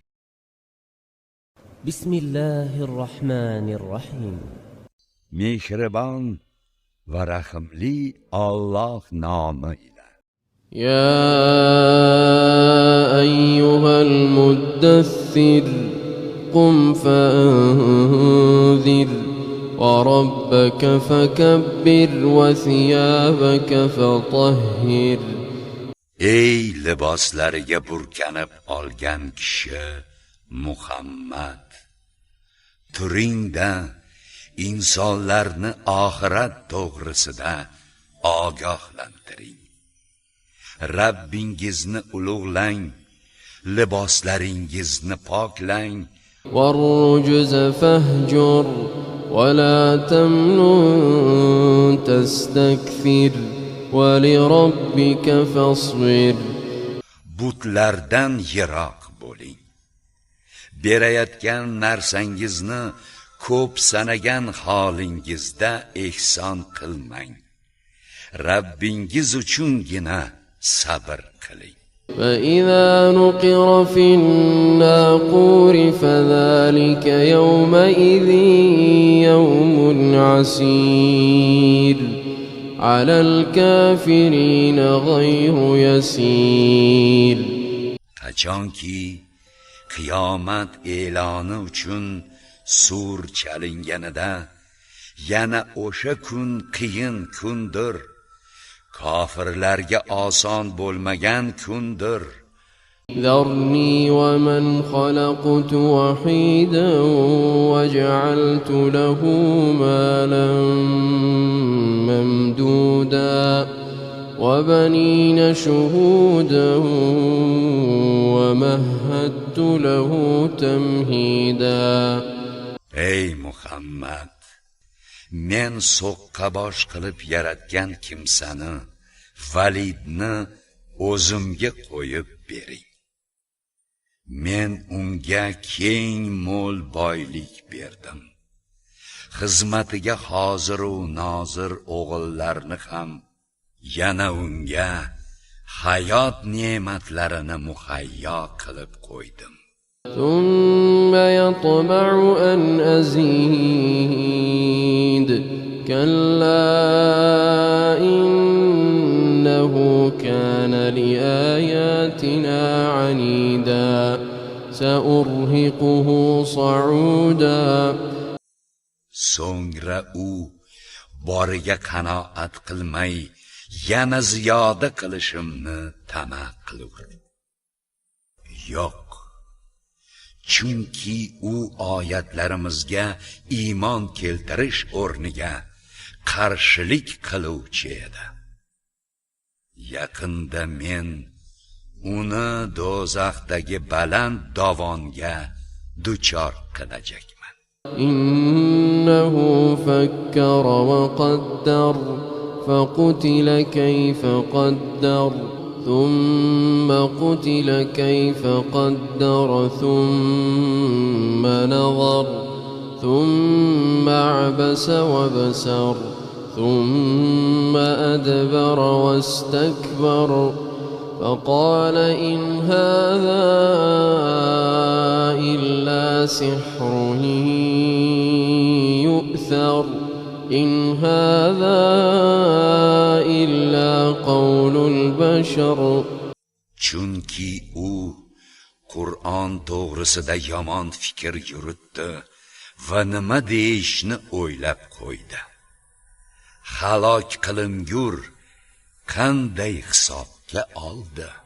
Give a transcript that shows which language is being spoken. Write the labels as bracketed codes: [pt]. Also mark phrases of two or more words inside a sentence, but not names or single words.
[ar] بسم الله الرحمن الرحيم. [uz] Mehribon va rahimli Alloh nomi bilan. [ar] يا أيها المدثر قم فأنذر وربك فكبر وثيابك فطهر. [uz] Ey liboslariga burkanib olgan kishi Muhammad, turingda insonlarni oxirat to'g'risida ogohlantiring. Rabbingizni ulug'lang, liboslaringizni poklang. [ar] والرجز فاهجر ولا تمنن تستكثر ولربك فاصبر. [uz] Butlardan yiroq bo'ling. Berayotgan narsangizni ko'p sanagan holingizda ehson qilmang. Rabbingiz uchungina sabr qiling. [ar] فإذا نقر في الناقور فذلك يومئذ يوم عسير على الكافرين غير يسير. [uz] Qachonki qiyomat e'loni uchun sur chalinganida yana o'sha kun qiyin kundir. Kofirlarga oson bo'lmagan kundir. [ar] ذرني ومن خلقت وحيدا وجعلت له مالا ممدودا وبنين شهودا ومهدت له تمهيدا. [uz] Ey Muhammad, men so'qqa bosh qilib yaratgan kimsani, Validni o'zimga qo'yib bering. Men unga keng mo'l boylik berdim. Xizmatiga hozir u nozir o'g'illarni ham, yana unga hayot ne'matlarini muhayyo qilib qo'ydim. [ar] ثم يطمع أن أزيد كلا إنه كان لآياتنا عنيدا سأرهقه صعودا. [uz] So'ngra u boriga qanoat qilmay yana ziyoda qilishimni tama qilur. Yo'q, chunki u oyatlarimizga iymon keltirish o'rniga qarshilik qiluvchi edi. Yaqinda men uni do'zaxdagi baland dovonga duchor qilajakman. [ar] إنه فكر وقدر فقتل كيف قدر ثم قتل كيف قدر ثم نظر ثم عبس وبسر ثم أدبر واستكبر فقال إن هذا إلا سحر يؤثر إن هذا إلا قول البشر. [uz] Chunki u Qur'on to'g'risida yomon fikr yuritdi va nima deyishni o'ylab qo'ydi. Halok qilingur qanday hisobga oldi?